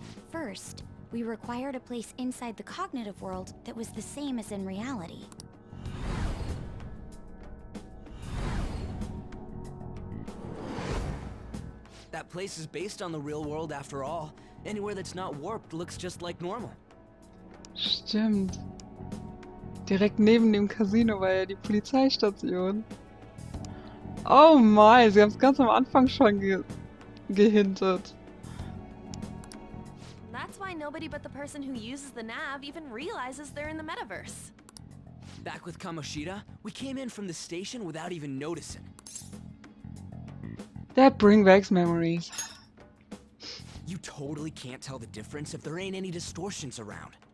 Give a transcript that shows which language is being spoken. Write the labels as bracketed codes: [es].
[en] First, we required a place inside the cognitive world that was the same as in reality. That place is based on the real world after all. Anywhere that's not warped looks just like normal. [de] Stimmt. Direkt neben dem Casino war ja die Polizeistation. Oh mein, sie haben es ganz am Anfang schon gehintet. [en] That's why nobody but the person who uses the nav even realizes they're in the metaverse. Back with Kamoshida, we came in from the station without even noticing. That bring back memories. You totally can't tell the difference if there ain't any distortions around.